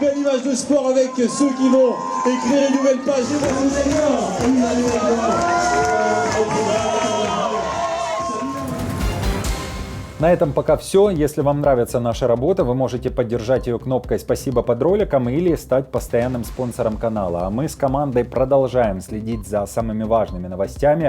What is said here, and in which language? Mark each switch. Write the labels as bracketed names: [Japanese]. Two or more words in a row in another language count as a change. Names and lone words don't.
[French] images de sport avec ceux qui vont écrire une nouvelle page. Et moi, vous allez [Russian] На этом пока все. Если вам нравится наша работа, вы можете поддержать ее кнопкой «Спасибо» под роликом или стать постоянным спонсором канала. А мы с командой продолжаем следить за самыми важными новостями.